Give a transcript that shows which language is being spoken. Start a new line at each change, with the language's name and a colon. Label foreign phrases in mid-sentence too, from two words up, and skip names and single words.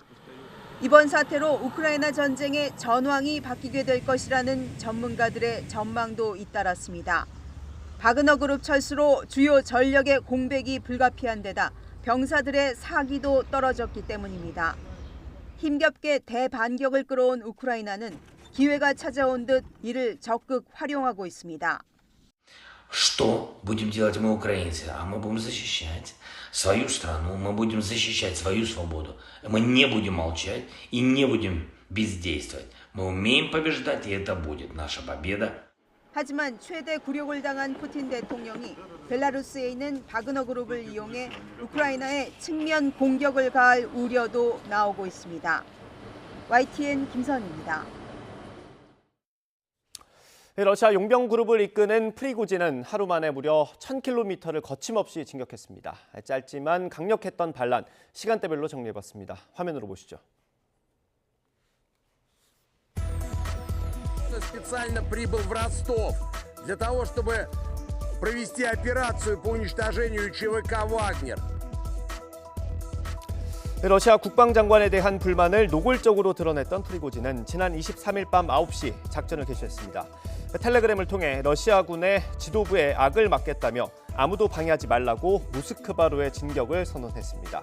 Korean: 이번 사태로 우크라이나 전쟁의 전황이 바뀌게 될 것이라는 전문가들의 전망도 잇따랐습니다. 바그너 그룹 철수로 주요 전력의 공백이 불가피한 데다 병사들의 사기도 떨어졌기 때문입니다. 힘겹게 대반격을 끌어온 우크라이나는 기회가 찾아온 듯 이를 적극 활용하고 있습니다.
Russian: Что будем делать мы, украинцы? А мы будем защищать свою страну, мы будем защищать свою свободу. Мы не будем молчать и не будем бездействовать. Мы умеем побеждать, и это будет наша победа.
Korean: 하지만 최대 굴욕을 당한 푸틴 대통령이 벨라루스에 있는 바그너 그룹을 이용해 우크라이나에 측면 공격을 가할 우려도 나오고 있습니다. YTN 김선희입니다. 러시아 용병 그룹을 이끄는 프리고진은 하루 만에 무려 1000km를 거침없이 진격했습니다. 짧지만 강력했던 반란, 시간대별로 정리해봤습니다. 화면으로 보시죠.
Russian: Специально прибыл в Ростов для того, чтобы провести операцию по уничтожению ЧВК «Вагнер».
Korean: 러시아 국방장관에 대한 불만을 노골적으로 드러냈던 프리고진은 지난 23일 밤 9시 작전을 개시했습니다. 텔레그램을 통해 러시아군의 지도부에 악을 막겠다며 아무도 방해하지 말라고 모스크바로의 진격을 선언했습니다.